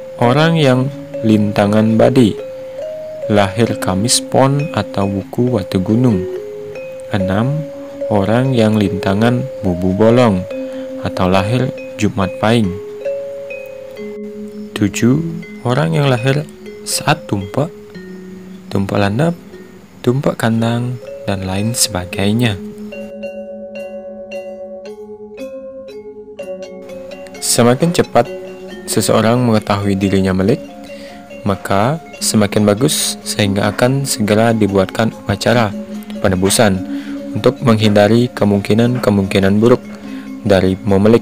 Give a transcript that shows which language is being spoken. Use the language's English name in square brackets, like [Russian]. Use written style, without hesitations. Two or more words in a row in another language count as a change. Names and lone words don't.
[Indonesian] Orang yang lintangan badi, lahir Kamis Pon atau Wuku Watu Gunung. 6. Orang yang lintangan Bubu Bolong atau lahir Jumat Pahing. 7. Orang yang lahir saat tumpek, tumpek landap, tumpek kandang, dan lain sebagainya. Semakin cepat seseorang mengetahui dirinya melek, maka semakin bagus, sehingga akan segera dibuatkan upacara penebusan untuk menghindari kemungkinan-kemungkinan buruk dari memelik.